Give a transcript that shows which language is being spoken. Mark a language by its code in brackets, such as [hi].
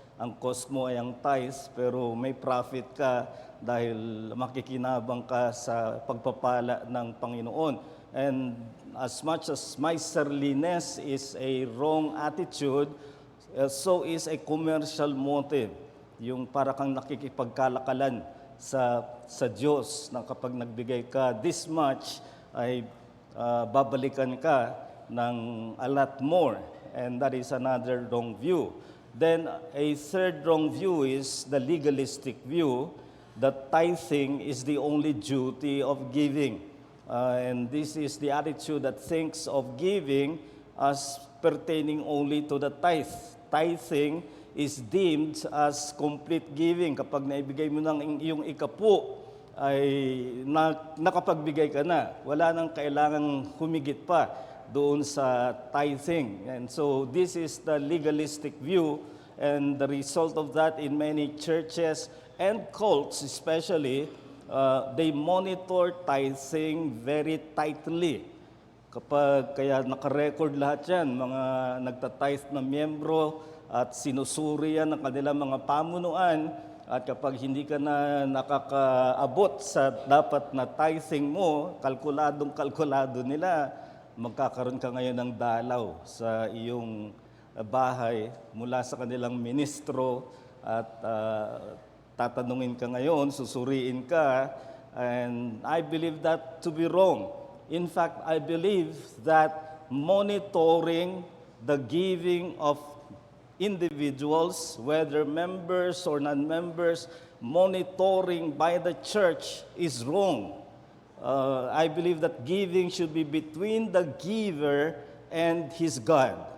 [tl] Ang cost mo ay ang tithes, pero may profit ka dahil makikinabang ka sa pagpapala ng Panginoon. [en] And as much as miserliness is a wrong attitude, so is a commercial motive. [tl] Yung para kang nakikipagkalakalan sa Diyos na kapag nagbigay ka [en] this much, [tl] ay babalikan ka ng [en] a lot more. And that is another wrong view. Then a third wrong view is the legalistic view that tithing is the only duty of giving. And this is the attitude that thinks of giving as pertaining only to the tithe. Tithing is deemed as complete giving. [tl] Kapag naibigay mo ng iyong ikapu, ay nakapagbigay ka na. Wala nang kailangang humigit pa doon sa tithing. [en] And so this is the legalistic view, and the result of that in many churches and cults especially, they monitor tithing very tightly. [tl] Kaya nakarecord lahat yan, mga nagtatithe na miyembro, at sinusuri yan ng kanilang mga pamunuan, at kapag hindi ka na nakakaabot sa dapat na tithing mo, kalkulado nila, magkakaroon ka ngayon ng dalaw sa iyong bahay mula sa kanilang ministro, at tatanungin ka ngayon, susuriin ka, [en] and I believe that to be wrong. In fact, I believe that monitoring the giving of individuals, whether members or non-members, monitoring by the church is wrong. I believe that giving should be between the giver and his God.